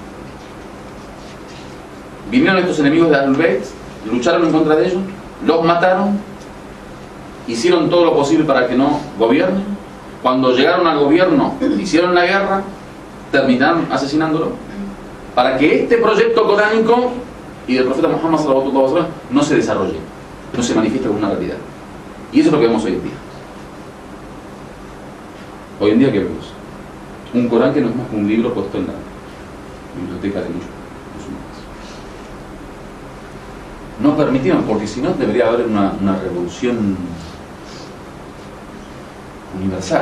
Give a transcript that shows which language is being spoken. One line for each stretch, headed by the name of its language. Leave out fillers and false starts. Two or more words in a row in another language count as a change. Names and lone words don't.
Spanish: Vinieron estos enemigos de Ahlul Bayt, lucharon en contra de ellos, los mataron, hicieron todo lo posible para que no gobiernen. Cuando llegaron al gobierno, hicieron la guerra, terminaron asesinándolo, para que este proyecto coránico y del profeta Muhammad
Arabic: صلى الله عليه وسلم
Spanish: no se desarrolle, no se manifieste como una realidad. Y eso es lo que vemos hoy en día. Hoy en día, ¿qué vemos? Un Corán que no es más que un libro puesto en la biblioteca de muchos musulmanes. No permitieron, porque si no debería haber una revolución universal.